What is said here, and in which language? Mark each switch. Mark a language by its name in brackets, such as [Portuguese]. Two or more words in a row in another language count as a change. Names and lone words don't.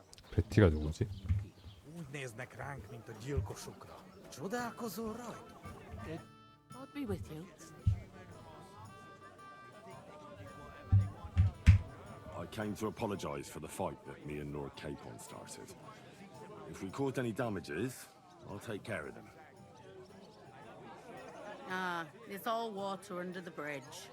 [Korean] 베티가 누구지? [Hungarian] Úgy néznek ránk, mint a gyilkosokra. Csodálkozol rajta? [English] God be with you. I came to apologize for the fight that me and Lord Capon started. If we caused any damages, I'll take care of them. Ah, it's all water under the bridge.